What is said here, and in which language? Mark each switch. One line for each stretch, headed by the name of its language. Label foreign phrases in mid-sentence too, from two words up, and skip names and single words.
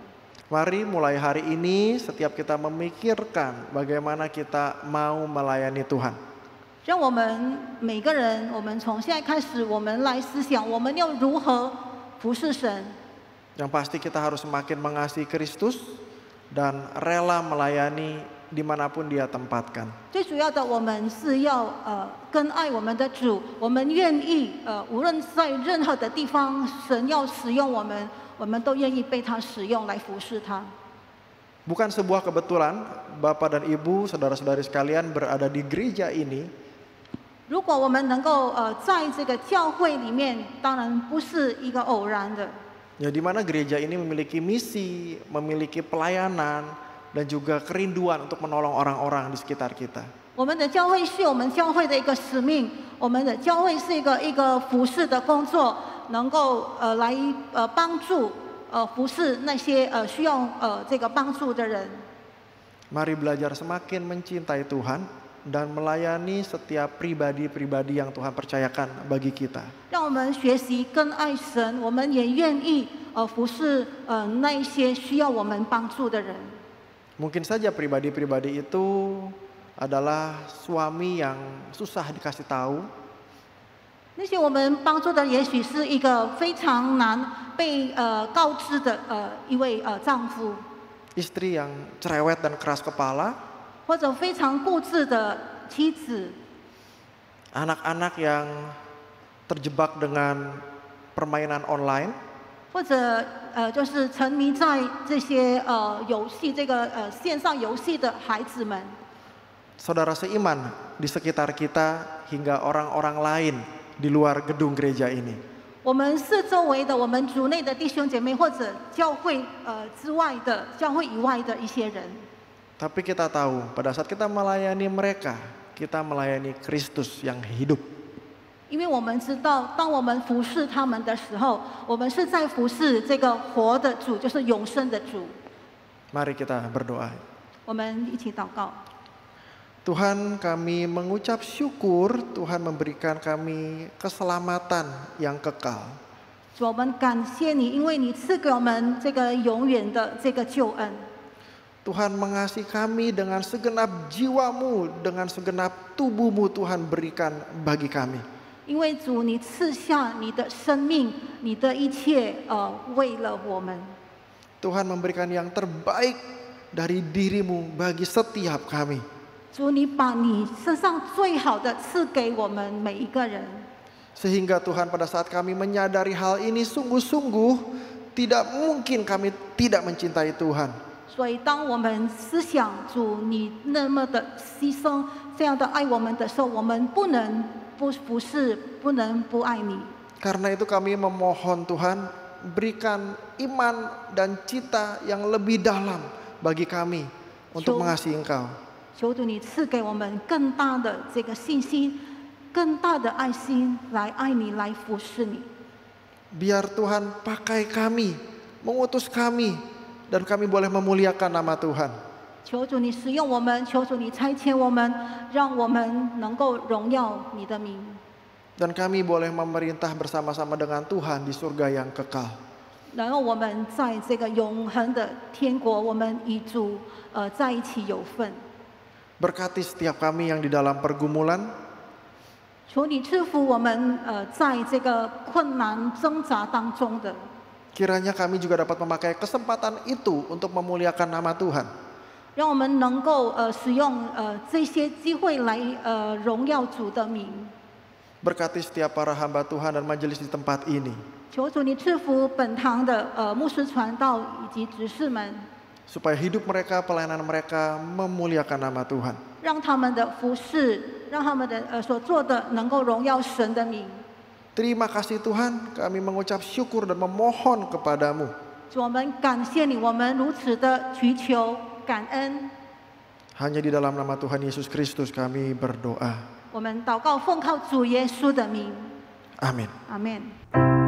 Indonesian: Mari mulai hari ini setiap kita memikirkan bagaimana kita mau melayani Tuhan.
Chinese: 让我们每个人，我们从现在开始，我们来思想，我们要如何服侍神。
Indonesian: Yang pasti kita harus semakin mengasihi Kristus dan rela melayani dimanapun Dia tempatkan.
Chinese: 最主要的，我们是要更爱我们的主，我们愿意无论在任何的地方，神要使用我们，我们都愿意被他使用来服侍他。
Indonesian: Bukan sebuah kebetulan Bapak dan Ibu, saudara-saudari sekalian berada di gereja ini.
Chinese: 如果我们能够在这个教会里面，当然不是一个偶然的。
Indonesian: Ya, di mana gereja ini memiliki misi, memiliki pelayanan, dan juga kerinduan untuk menolong orang-orang di sekitar kita.
Chinese: 我们的教会是我们教会的一个使命，我们的教会是一个服侍的工作，能够来帮助服侍那些需要这个帮助的人。
Indonesian: Mari belajar semakin mencintai Tuhan dan melayani setiap pribadi-pribadi yang Tuhan percayakan bagi kita.
Chinese: 让我们学习更爱神，我们也愿意服侍那一些需要我们帮助的人。
Indonesian: Mungkin saja pribadi-pribadi itu adalah suami yang susah dikasih tahu,
Chinese: 那些我们帮助的，也许是一个非常难被告知的一位丈夫，
Indonesian: istri yang cerewet dan keras kepala,
Chinese: 或者非常固执的妻子，
Indonesian: anak-anak yang terjebak dengan permainan online,
Chinese: 或或者就是沉迷在这些游戏线上游戏的孩子们。
Indonesian: Saudara seiman di sekitar kita hingga orang-orang lain di luar gedung gereja ini.
Chinese: 我们四周围的我们族内的弟兄姐妹，或者教会之外的教会以外的一些人。
Indonesian: Tapi kita tahu pada saat kita melayani mereka, kita melayani Kristus yang hidup.
Chinese: 因为我们知道，当我们服侍他们的时候，我们是在服侍这个活的主，就是永生的主。
Indonesian: Mari kita berdoa.
Chinese: 我们一起祷告。
Indonesian: Tuhan, kami mengucap syukur Tuhan memberikan kami keselamatan yang kekal.
Chinese: 主，我们感谢你，因为你赐给我们这个永远的这个救恩。
Indonesian: Tuhan mengasihi kami dengan segenap jiwamu, dengan segenap tubuhmu Tuhan berikan bagi kami.
Chinese: 因为主，你赐下你的生命，你的一切，为了我们。
Indonesian: Tuhan memberikan yang terbaik dari dirimu bagi setiap kami.
Chinese: 主，你把你身上最好的赐给我们每一个人。
Indonesian: Sehingga Tuhan pada saat kami menyadari hal ini sungguh-sungguh tidak mungkin kami tidak mencintai Tuhan.
Chinese: 所以，当我们思想主你那么的牺牲，这样的爱我们的时候，我们不能不服侍，不能不爱你。
Indonesian: Karena itu kami memohon Tuhan, berikan iman dan cita yang lebih dalam bagi kami untuk mengasihi Engkau.
Chinese: 求主你赐给我们更大的这个信心，更大的爱心来爱你，来服侍你。
Indonesian: Biar Tuhan pakai kami, mengutus kami, dan kami boleh memuliakan nama Tuhan.
Chinese: 求主你使用我们，求主你差遣我们，让我们能够荣耀你的名。
Indonesian: Dan kami boleh memerintah bersama-sama dengan Tuhan di surga yang kekal.
Chinese: 然后我们在这个永恒的天国，我们与主在一起有份。
Indonesian: Berkati setiap kami yang di dalam pergumulan.
Chinese: 求你赐福我们在这个困难挣扎当中的。
Indonesian: Kiranya kami juga dapat memakai kesempatan itu untuk memuliakan nama Tuhan.
Chinese: 让我们能够使用这些机会来荣耀主的名。
Indonesian: Berkati setiap para hamba Tuhan dan majelis di tempat ini.
Chinese: 求主你赐福本堂的牧师传道以及执事们，
Indonesian: Supaya hidup mereka, pelayanan mereka memuliakan nama Tuhan.
Chinese: 让他们的服侍，让他们的所做的能够荣耀神的名。
Indonesian: Terima kasih Tuhan, kami mengucap syukur dan memohon kepadamu.
Chinese: 主，我们感谢你，我们如此的祈求感恩。
Indonesian: Hanya di dalam nama Tuhan Yesus Kristus kami berdoa.
Chinese: 我们祷告，奉靠主耶稣的名。
Indonesian: Amin.
Chinese: 阿门。